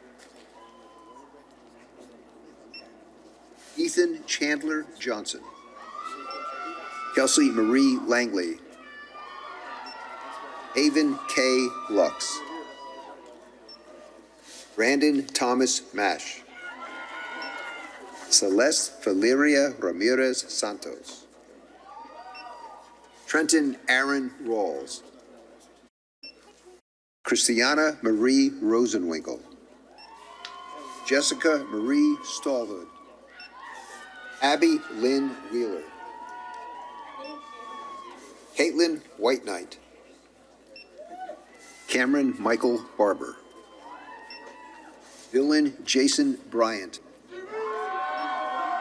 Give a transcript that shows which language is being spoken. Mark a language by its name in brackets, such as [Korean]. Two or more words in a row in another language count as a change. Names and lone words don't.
[English] Ethan Chandler Johnson. Kelsey Marie Langley. Haven K. Lux. Brandon Thomas Mash. Celeste Valeria Ramirez Santos. Trenton Aaron Rawls. Christiana Marie Rosenwinkel. Jessica Marie Stallhood. Abby Lynn Wheeler. Caitlin White Knight. Cameron Michael Barber. Dylan Jason Bryant.